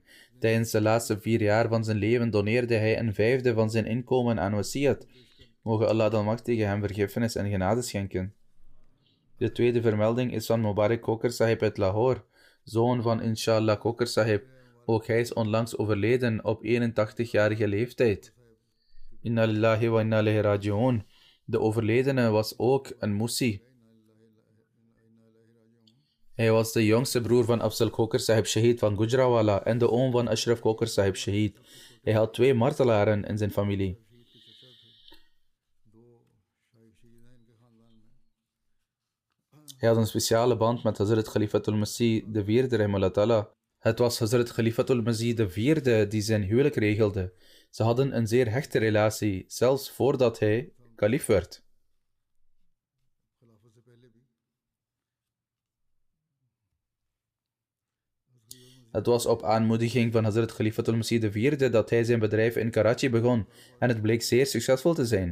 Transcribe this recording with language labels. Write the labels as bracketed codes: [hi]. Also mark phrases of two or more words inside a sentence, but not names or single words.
[nl] Tijdens de laatste 4 jaar van zijn leven doneerde hij een 5e van zijn inkomen aan wasiyat. Mogen Allah de Almachtige hem vergiffenis en genade schenken. De tweede vermelding is van Mubarak Kokar Sahib uit Lahore, zoon van Inshallah Kokar Sahib. Ook hij is onlangs overleden op 81-jarige leeftijd. [ar] إنا لله وإنا إليه راجعون. [nl] De overledene was ook een Musi. Hij was de jongste broer van Afzal Kokar Sahib Shahid van Gujranwala en de oom van Ashraf Kokar Sahib Shahid. Hij had 2 martelaren in zijn familie. Hij had een speciale band met Hazrat Khalifatul Masih IV, [ar] رحمه الله تعالى. [nl] Het was Hazrat Khalifatul Masih IV die zijn huwelijk regelde. Ze hadden een zeer hechte relatie, zelfs voordat hij kalif werd. Het was op aanmoediging van Hazrat Khalifatul Masih IV dat hij zijn bedrijf in Karachi begon en het bleek zeer succesvol te zijn.